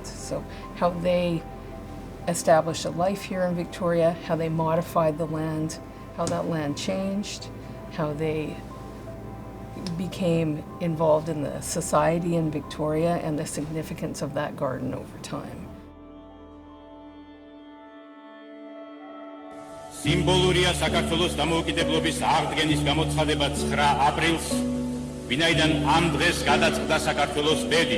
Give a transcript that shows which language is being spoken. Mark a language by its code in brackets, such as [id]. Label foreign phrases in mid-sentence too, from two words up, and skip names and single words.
[en] So how they established a life here in Victoria, how they modified the land, how that land changed, how they became involved in the society in Victoria and the significance of that garden over time. [ka] სიმბოლურია საქართველოს დამოუკიდებლობის აღდგენის გამოცხადება 9 აპრილს, ვინაიდან ამ დღეს გადაწყდა საქართველოს ბედი.